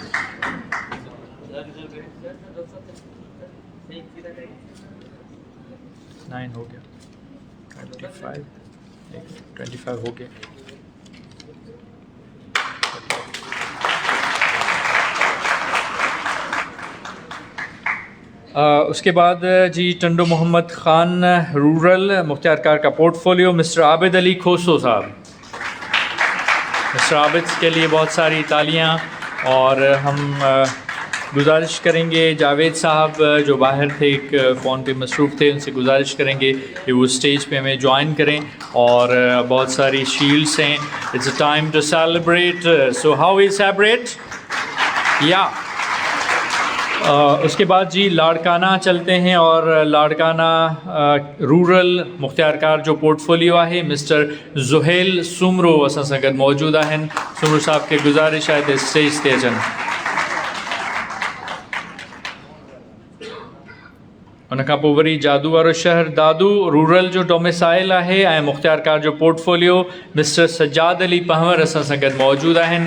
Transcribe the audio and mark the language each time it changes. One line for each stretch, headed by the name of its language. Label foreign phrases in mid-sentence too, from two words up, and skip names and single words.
Urdu: نائن ہو گیا، 25 ہو گیا. اس کے بعد جی ٹنڈو محمد خان رورل مختیار کار کا پورٹ فولیو مسٹر عابد علی کھوسو صاحب. مسٹر عابد کے لیے بہت ساری تالیاں اور ہم گزارش کریں گے جاوید صاحب جو باہر تھے ایک فون پہ مصروف تھے ان سے گزارش کریں گے کہ وہ اسٹیج پہ ہمیں جوائن کریں. اور بہت ساری شیلڈز ہیں.
English: It's a time to celebrate, so how we celebrate ya.
Urdu: اس کے بعد جی لاڑکانہ چلتے ہیں اور لاڑکانہ رورل مختیار کار جو پورٹ فولیو ہے مسٹر زہیل سومرو
Sindhi: असां सां गॾु मौजूद आहिनि। सुमरो साहब के गुजारिश है तो स्टेज ते अचनि। उन खां पोइ वरी जादू वारो शहर दादू रूरल जो डोमिसाइल आहे ऐं मुख़्तियारकार जो पोर्टफोलियो मिस्टर सजाद अली पंवर असां सां गॾु मौजूदु आहिनि।